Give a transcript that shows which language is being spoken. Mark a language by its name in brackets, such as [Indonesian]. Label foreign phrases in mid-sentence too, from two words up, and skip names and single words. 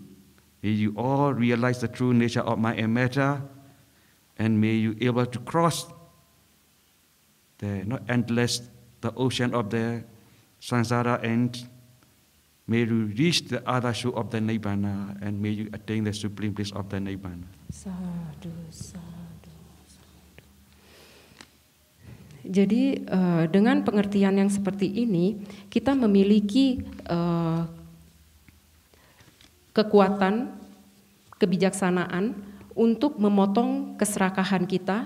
[English] May you all realize the true nature of mind and matter, and may you able to cross the endless, the ocean of the samsara, and may you reach the other shore of the nibbana, and may you attain the supreme bliss of the nibbana. [Pali] Sadhu, sadhu. [Indonesian] Jadi dengan pengertian yang seperti ini, kita memiliki kekuatan, kebijaksanaan untuk memotong keserakahan kita,